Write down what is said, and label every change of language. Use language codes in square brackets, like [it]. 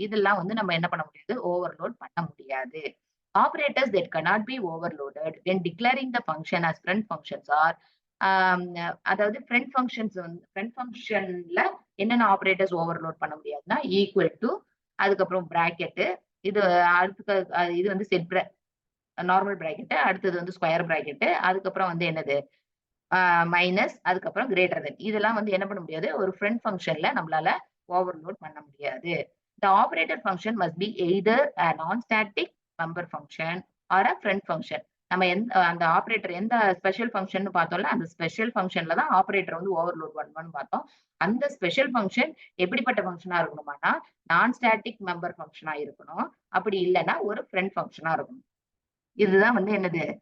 [ta] இதெல்லாம் வந்து நம்ம என்ன பண்ண முடியாது? ஓவர்லோட் பண்ண முடியாது. Operators that [en] cannot be overloaded when declaring the function as friend functions are [ta] ஆம், அதாவது ஃப்ரெண்ட் ஃபங்ஷன்ல என்னென்ன ஆப்பரேட்டர்ஸ் ஓவர்லோட் பண்ண முடியாதுன்னா, ஈக்குவல் டு, அதுக்கப்புறம் பிராக்கெட், இது இது வந்து நார்மல் பிராக்கெட், அடுத்தது வந்து ஸ்கொயர் பிராக்கெட், அதுக்கப்புறம் வந்து என்னது மைனஸ், அதுக்கப்புறம் கிரேட்டர் தென். இதெல்லாம் வந்து என்ன பண்ண முடியாது? ஒரு ஃப்ரெண்ட் ஃபங்ஷன்ல நம்மளால ஓவர்லோட் பண்ண முடியாது. [en] The operator function must be either a non-static member function or a friend function. [ta] நம்ம அந்த ஆப்பரேட்டர் எந்த ஸ்பெஷல் ஃபங்ஷன் பார்த்தோம்ல, அந்த ஸ்பெஷல் ஃபங்ஷன்ல தான் ஆப்பரேட்டர் வந்து ஓவர்லோட் பண்ணுவான்னு பார்த்தோம். அந்த ஸ்பெஷல் ஃபங்ஷன் எப்படிப்பட்ட ஃபங்ஷனா இருக்கணுமானா, நான் ஸ்டாட்டிக் மெம்பர் ஃபங்ஷனா இருக்கணும். அப்படி இல்லன்னா ஒரு ஃப்ரெண்ட் ஃபங்ஷனா இருக்கணும். இதுதான் வந்து என்னது?